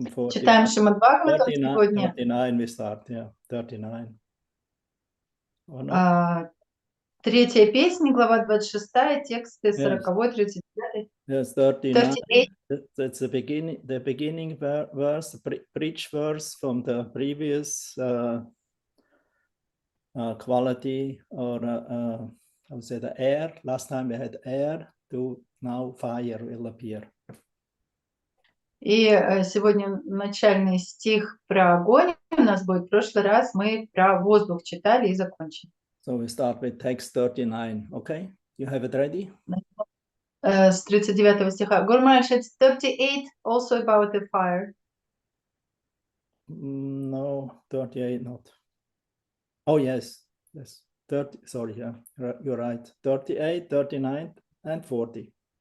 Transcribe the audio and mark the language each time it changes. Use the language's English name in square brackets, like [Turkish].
[Russian] Читаем Шримад Бхагаватам сегодня. [English] 39 we start, yeah, 39. Or not? [Russian] Третья песня, глава 26, тексты 40, 39. [English] Yes, 39. 38. That's the beginning verse, bridge verse from the previous quality, or I would say the air. Last time we had air, to now fire will appear. [Russian] И сегодня начальный стих про огонь у нас будет. В прошлый раз мы про воздух читали и закончим. [English] So we start with text 39, okay? You have it ready? [Russian] С 39 стиха. [English] Guru Maharaj, it's 38 also about the fire. No, 38 not. Oh, yes. 30, sorry, yeah, you're right. 38, 39, and 40.